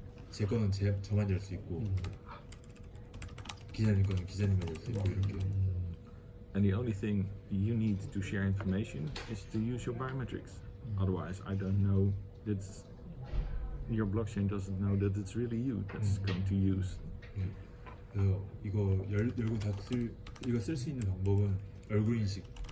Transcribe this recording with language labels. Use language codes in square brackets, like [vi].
[ko] 제 거는 저만 열 수 있고 기자님 거는 기자님만 열 수 있고 이렇게. [en] And the only thing you need to share information is to use your biometrics. Otherwise, I don't know that your blockchain doesn't know that it's really you that's going to use. [ko] 그래서 이거 열고 이거 쓸 수 있는 방법은 얼굴 인식.